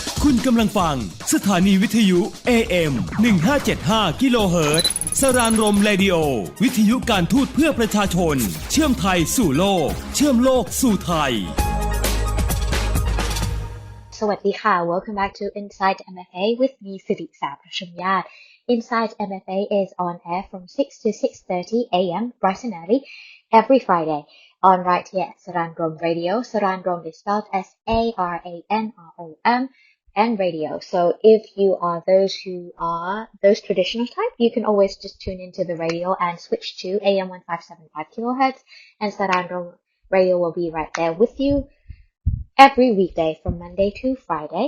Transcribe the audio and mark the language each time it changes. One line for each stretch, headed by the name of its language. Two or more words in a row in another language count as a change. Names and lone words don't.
Thai: คุณกำลังฟังสถานีวิทยุ AM 1575 กิโลเฮิรตซ์สรานรมเรดิโอวิทยุการทูตเพื่อประชาชนเชื่อมไทยสู่โลกเชื่อมโลกสู่ไทย
English: สวัสดีค่ะ Welcome back to Inside MFA with me สิริสาประชุมญาติ Inside MFA is on air from 6 to 6:30 a.m. bright and early every Friday on right here at Saranrom Radio. Saranrom is spelled Saranrom and radio. So if you are those traditional type, you can always just tune into the radio and switch to AM 1575 kilohertz, and Saranrom Radio will be right there with you every weekday from Monday to Friday.